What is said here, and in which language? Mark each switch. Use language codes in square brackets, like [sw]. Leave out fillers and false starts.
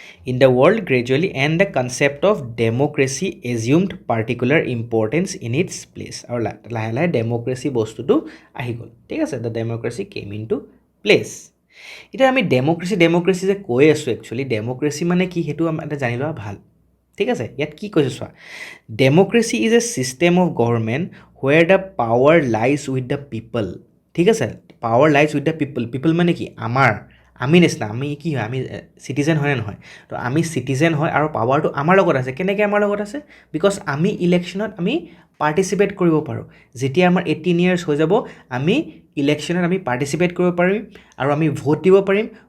[en] in the world gradually and the concept of democracy assumed particular importance in its place [as] আৰু লাহে লাহে democracy বস্তুটো আহি গ'ল ঠিক আছে [en] the democracy came into place [as] এতিয়া আমি ডেম'ক্ৰেচি যে কৈ আছোঁ [en] actually [as] ডেম'ক্ৰেচি মানে কি সেইটো এটা জানি লোৱা ভাল ঠিক আছে, ইয়াত কি কৈছে চোৱা, [en] Democracy is a system of government where the power lies with the people. [as] ঠিক আছে, [en] Power lies with the people. [as] পিপল মানে কি, আমি নিচিনা, আমি কি হয়, আমি চিটিজেন হয়নে নহয়? তো আমি চিটিজেন হয় আৰু পাৱাৰটো আমাৰ লগত আছে। কেনেকৈ আমাৰ লগত আছে? বিকজ আমি ইলেকশ্যনত আমি পাৰ্টিচিপেট কৰিব পাৰোঁ। যেতিয়া আমাৰ 18 years হৈ যাব, আমি ইলেকশ্যনত আমি পাৰ্টিচিপেট কৰিব পাৰিম আৰু আমি ভোট দিব পাৰিম।